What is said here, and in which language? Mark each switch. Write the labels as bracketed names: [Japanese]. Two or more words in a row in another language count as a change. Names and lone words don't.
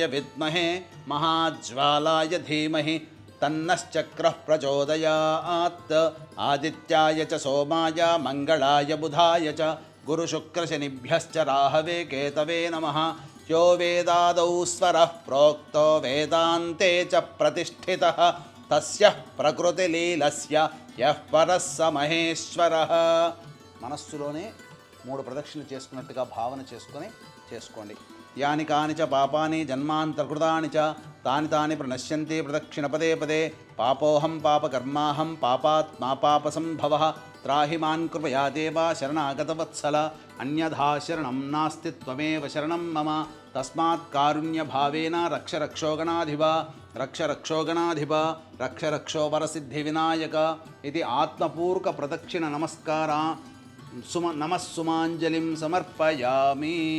[Sanskrit] विद्महे महाज्वालाय धीमहि तन्नश्चक्रः प्रचोदयात् आदित्याय च सोमाय मङ्गलाय बुधाय च गुरुशुक्रशनिभ्यश्च राहवे केतवे नमः यो वेदादौ स्वरः प्रोक्तो वेदान्ते च प्रतिष्ठितः तस्य प्रकृतिलीलस्य यः परः स महेश्वरः [Telugu] మనస్సులోనే 3 ప్రదక్షిణలు చేసుకున్నట్టుగా భావన [Sanskrit] చేసుకోండి యాని కాని చ పాపాని జన్మాంతర్కృతాని చ తాని తాని ప్రణశ్యంతి ప్రదక్షిణ పదే పదే పాపోహం పాపకర్మాహం పాపాత్మా పాపసంభవః త్రాహి మాన్ కృపయా దేవా శరణాగతవత్సల అన్యథా శరణం నాస్తి త్వమేవ శరణం మమ తస్మాత్ కారుణ్యభావేన రక్ష రక్షోగణాధిప రక్ష రక్షోగణాధిప రక్ష రక్షో వరసిద్ధి వినాయక [Telugu] ఇది ఆత్మపూర్వక ప్రదక్షిణ [Sanskrit] నమస్కార నమస్సుమాంజలిం సమర్పయామి.